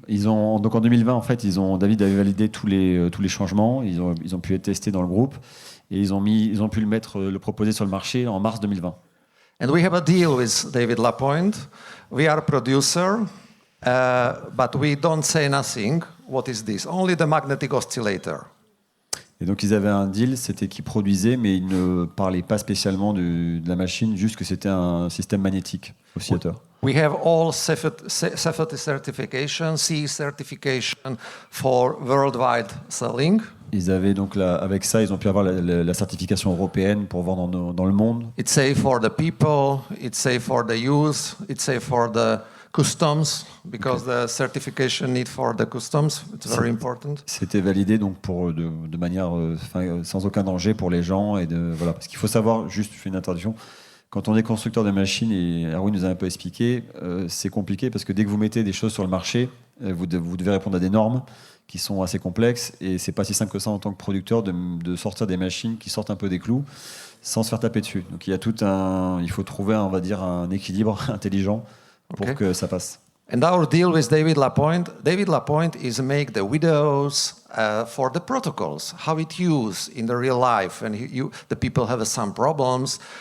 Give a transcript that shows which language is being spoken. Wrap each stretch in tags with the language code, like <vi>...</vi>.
<fr>Donc en 2020, en fait, David avait validé tous les changements. Ils ont pu être testés dans le groupe et ils ont pu le proposer sur le marché en mars 2020.</fr> <en>And we have a deal with David Lapointe. We are a producer, but we don't say nothing. What is this? Only the magnetic oscillator.</en> <fr>Et donc ils avaient un deal, c'était qu'ils produisaient, mais ils ne parlaient pas spécialement de la machine, juste que c'était un système magnétique oscillateur.</fr> <en>We have all safety certification, CE certification for worldwide selling.</en> <fr>Ils avaient donc avec ça, ils ont pu avoir la certification européenne pour vendre dans le monde.</fr> <en>It's safe for the people, it's safe for the youth, it's safe for the customs, because the certification need for the customs, it's very important.</en> <fr>C'était validé donc de manière sans aucun danger pour les gens voilà, parce qu'il faut savoir, juste je fais une introduction. Quand on est constructeur de machines, et Erwin nous a un peu expliqué, c'est compliqué parce que dès que vous mettez des choses sur le marché, vous devez répondre à des normes qui sont assez complexes et c'est pas si simple que ça en tant que producteur de sortir des machines qui sortent un peu des clous sans se faire taper dessus. Donc il faut trouver, on va dire, un équilibre intelligent pour que ça passe.</fr> <en>And our deal with David Lapointe is make the videos for the protocols, how it used in the real life, and the people have some problems.</en>